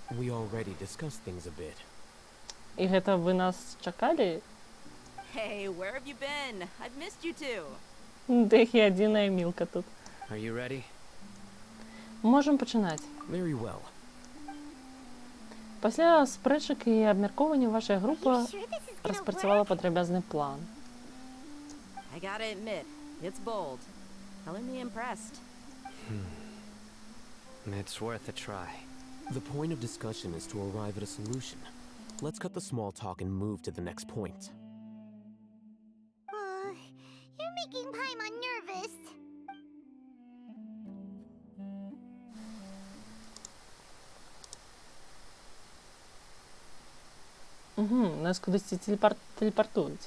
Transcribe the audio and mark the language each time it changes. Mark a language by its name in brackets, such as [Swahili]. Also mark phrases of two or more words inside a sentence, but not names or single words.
[Belarusian] І гэта вы нас чакалі? [English] Hey, where have you been? I've missed you too. [Belarusian] Дэх і адзіная мілка тут. [English] Are you ready? [Belarusian] Можам пачынаць. [English] Very well. [Belarusian] Пасля спрэчак і абмяркоўвання вашая група распрацавала падрабязны план. [English] I gotta admit, it's bold. Color me impressed. It's worth a try. The point of discussion is to arrive at a solution. Let's cut the small talk and move to the next point. You're making Paimon nervous. [Belarusian] Нас кудысьці тэлепартуюць.